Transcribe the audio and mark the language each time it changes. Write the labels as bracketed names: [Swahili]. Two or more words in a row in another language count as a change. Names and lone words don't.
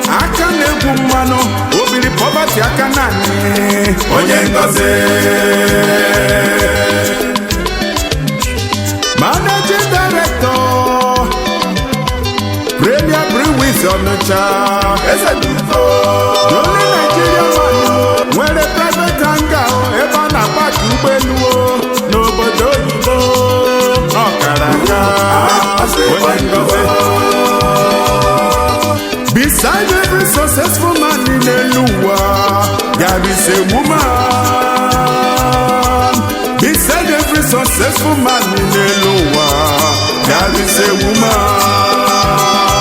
[Igbo] Aka na-egwu mmanụ, obiri poverty aka na anyị. Onye ngozi. [English] Managing Director, Premier Breweries Onitsha. The only Nigerian man [Igbo] nwere [English] private hangar [Igbo] ebe a na-apaki ụgbọelu o, n'obodo oyibo. Ọ kara aka, onye ngozi. [English] Beside every successful man in the world, there is a woman. Beside every successful man [Igbo] n'elu ụwa, [English] there is a woman.